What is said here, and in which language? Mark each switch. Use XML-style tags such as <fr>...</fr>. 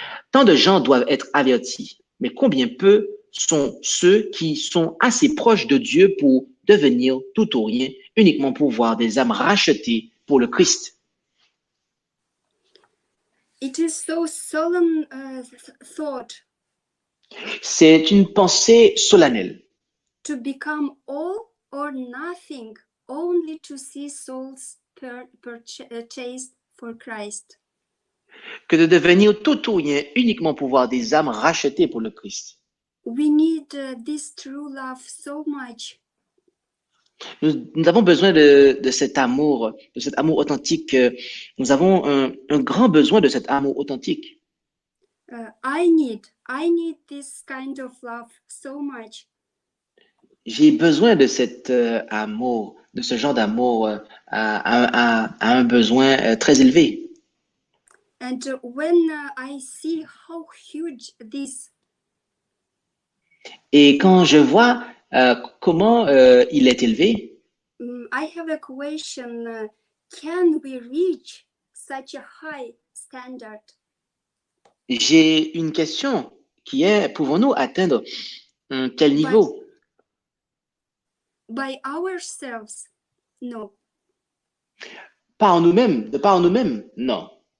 <fr>Tant de gens doivent être avertis, mais combien peu sont ceux qui sont assez proches de Dieu pour devenir tout ou rien, uniquement pour voir des âmes rachetées pour le Christ.</fr> <en>It is so solemn thought.</en> <fr>C'est une pensée solennelle.</fr> <en>To become all or nothing, only to see souls purchased for Christ.</en> <fr>Que de devenir tout ou rien, uniquement pour voir des âmes rachetées pour le Christ.</fr> <en>We need this true love so much.</en> <fr>Nous avons besoin de cet amour authentique. Nous avons un grand besoin de cet amour authentique.</fr> <en>I need this kind of love so much.</en> <fr>J'ai besoin de cet amour, de ce genre d'amour à un besoin très élevé.</fr> <en>And when I see how huge this.</en> <fr>Et quand je vois comment il est élevé,</fr> <en>I have a question. Can we reach such a high standard?</en> <fr>J'ai une question qui est, pouvons-nous atteindre un tel niveau?</fr> <en>By ourselves, no.</en> <fr>Par nous-mêmes, de par nous-mêmes, non.</fr>